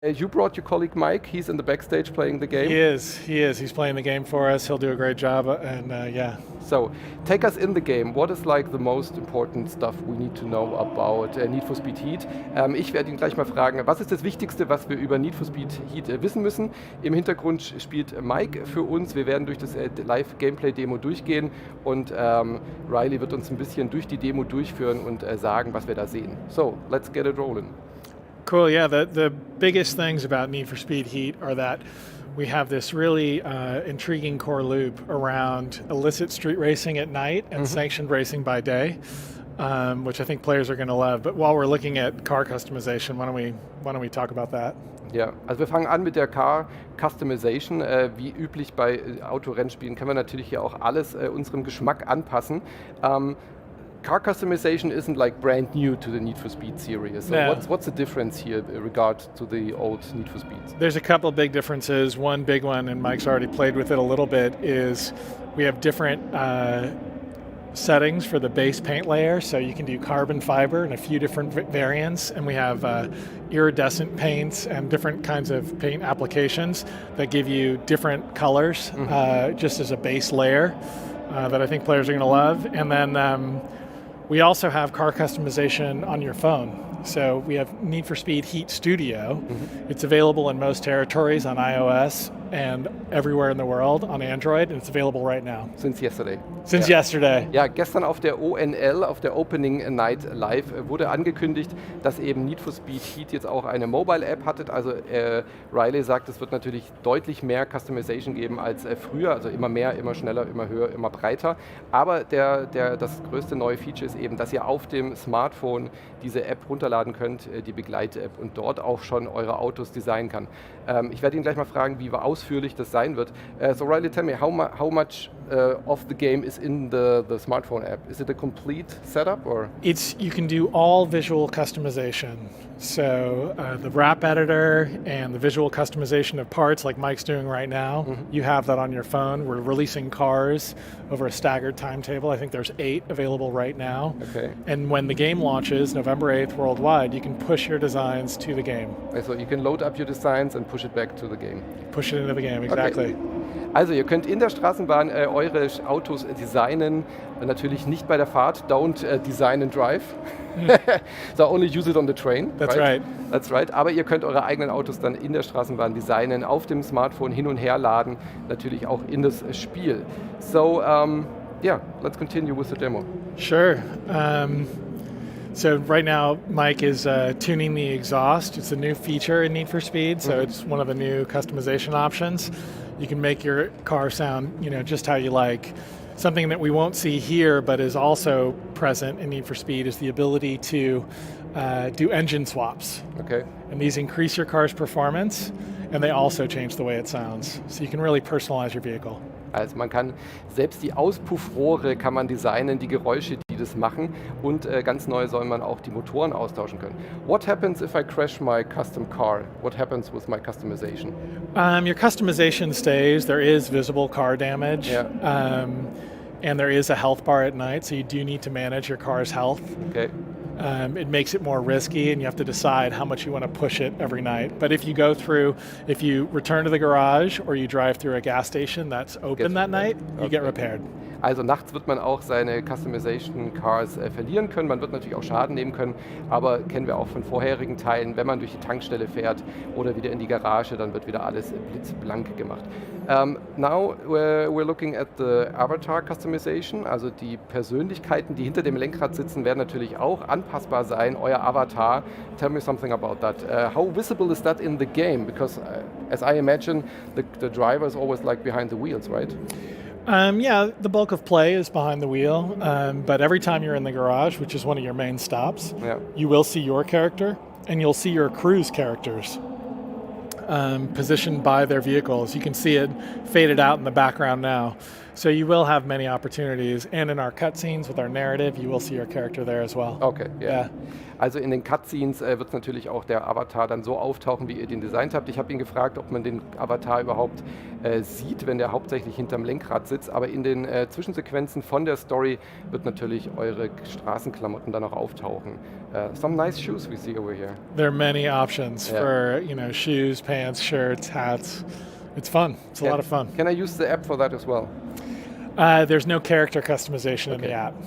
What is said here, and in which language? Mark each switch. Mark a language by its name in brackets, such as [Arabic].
[English] You brought your colleague Mike. He's in the backstage playing the game. He is. He's playing the game for us. He'll do a great job, and yeah. So, take us in the game. What is like the most important stuff we need to know about Need for Speed Heat? [German] Ich werde ihn gleich mal fragen, was ist das Wichtigste, was wir über Need for Speed Heat wissen müssen? Im Hintergrund spielt Mike für uns. Wir werden durch das Live-Gameplay-Demo durchgehen und Riley wird uns ein bisschen durch die Demo durchführen und sagen, was wir da sehen. [English] So, let's get it rolling. Cool, yeah, the biggest things about Need for Speed Heat are that we have this really intriguing core loop around illicit street racing at night and sanctioned racing by day, which I think players are going to love. But while we're looking at car customization, why don't we talk about that? [German] Ja, also wir fangen an mit der Car Customization. Wie üblich bei Autorennspielen können wir natürlich hier auch alles unserem Geschmack anpassen. [English] Car customization isn't like brand new to the Need for Speed series. So no. what's the difference here in regard to the old Need for Speed? There's a couple big differences. One big one, and Mike's already played with it a little bit, is we have different settings for the base paint layer. So you can do carbon fiber in a few different variants, and we have iridescent paints and different kinds of paint applications that give you different colors just as a base layer that I think players are going to love. And then we also have car customization on your phone. So we have Need for Speed Heat Studio. It's available in most territories on iOS and everywhere in the world on Android, and it's available right now. Since yesterday. Since yesterday. [German] Ja, gestern auf der ONL, auf der Opening Night Live, wurde angekündigt, dass eben Need for Speed Heat jetzt auch eine Mobile-App hatte. Also Riley sagt, es wird natürlich deutlich mehr Customization geben als früher, also immer mehr, immer schneller, immer höher, immer breiter. Aber das größte neue Feature ist eben, dass ihr auf dem Smartphone diese App runterladen könnt, die Begleit-App, und dort auch schon eure Autos designen kann. Ich werde ihn gleich mal fragen, wie ausführlich das sein wird. [English] So Riley, tell me, how much of the game is in the smartphone app? Is it a complete setup, or? You can do all visual customization. So the wrap editor and the visual customization of parts like Mike's doing right now, you have that on your phone. We're releasing cars over a staggered timetable. I think there's 8 available right now. Okay. And when the game launches, November 8th worldwide, you can push your designs to the game. Also you can load up your designs and push it back to the game. Push it into the game, exactly. Okay. [German] Also ihr könnt in der Straßenbahn eure Autos designen, natürlich nicht bei der Fahrt, [English] don't design and drive. So only use it on the train. That's right. That's right. [German] Aber ihr könnt eure eigenen Autos dann in der Straßenbahn designen, auf dem Smartphone hin und her laden, natürlich auch in das Spiel. [English] So, yeah, let's continue with the demo. Sure. So right now, Mike is tuning the exhaust. It's a new feature in Need for Speed, so it's one of the new customization options. You can make your car sound, just how you like. Something that we won't see here, but is also present in Need for Speed, is the ability to do engine swaps. Okay. And these increase your car's performance, and they also change the way it sounds. So you can really personalize your vehicle. [German] Also man kann selbst die Auspuffrohre kann man designen, die Geräusche, die das machen, und ganz neu soll man auch die Motoren austauschen können. [English] What happens if I crash my custom car? What happens with my customization? Your customization stays. There is visible car damage. Yeah. And there is a health bar at night, so you do need to manage your car's health. Okay. It makes it more risky, and you have to decide how much you want to push it every night. But if you return to the garage or you drive through a gas station that's open that night, you get repaired. [German] Also nachts wird man auch seine Customization Cars verlieren können, man wird natürlich auch Schaden nehmen können, aber kennen wir auch von vorherigen Teilen, wenn man durch die Tankstelle fährt oder wieder in die Garage, dann wird wieder alles blitzblank gemacht. [English] Now we're looking at the Avatar Customization, [German] also die Persönlichkeiten, die hinter dem Lenkrad sitzen, werden natürlich auch anpassbar sein, euer Avatar. [English] Tell me something about that. How visible is that in the game? Because as I imagine, the driver is always like behind the wheels, right? Yeah, the bulk of play is behind the wheel, but every time you're in the garage, which is one of your main stops, you will see your character, and you'll see your crew's characters positioned by their vehicles. You can see it faded out in the background now. So you will have many opportunities, and in our cutscenes with our narrative, you will see your character there as well. Okay, ja. Yeah. [German] Also in den Cutscenes wird natürlich auch der Avatar dann so auftauchen, wie ihr den designt habt. Ich habe ihn gefragt, ob man den Avatar überhaupt sieht, wenn der hauptsächlich hinterm Lenkrad sitzt. Aber in den Zwischensequenzen von der Story wird natürlich eure Straßenklamotten dann auch auftauchen. [English] Some nice shoes we see over here. There are many options Yeah. for shoes, pants, shirts, hats. It's fun. It's a lot of fun. Can I use the app for that as well? There's no character customization in the app.